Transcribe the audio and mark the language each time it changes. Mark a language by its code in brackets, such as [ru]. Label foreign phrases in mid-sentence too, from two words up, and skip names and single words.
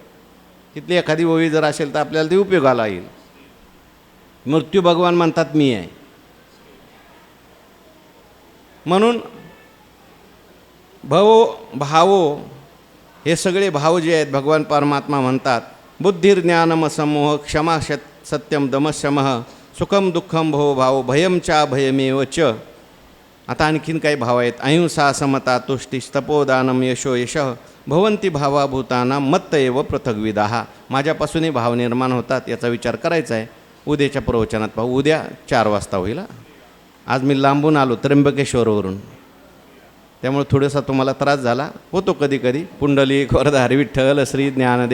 [mr] तिथली एखादी ओवी जर असेल तर आपल्याला ती उपयोगाला येईल. मृत्यू भगवान म्हणतात मी आहे. म्हणून भावो हे सगळे भाव जे आहेत भगवान परमात्मा म्हणतात, [sa] बुद्धिर्ज्ञानम समोह क्षमा सत्यम दमशमः सुखम दुःखम भो भाव भयम चा भयमेव च. [mr] आता आणखीन काही भाव आहेत. [sa] अहिंसा समता तुष्टी तपोदानम यशो यशः भवंती भावाभूताना मत्त एव पृथग्विदाः. [mr] माझ्यापासूनही भाव निर्माण होतात याचा विचार करायचा आहे. उद्याच्या प्रवचनात पाहू. उद्या 4 वाजता होईल. आज मी लांबून आलो त्र्यंबकेश्वरवरून, त्यामुळे थोडासा तुम्हाला त्रास झाला होतो कधी कधी. पुंडलिक वरदारी विठ्ठल श्री ज्ञानदेव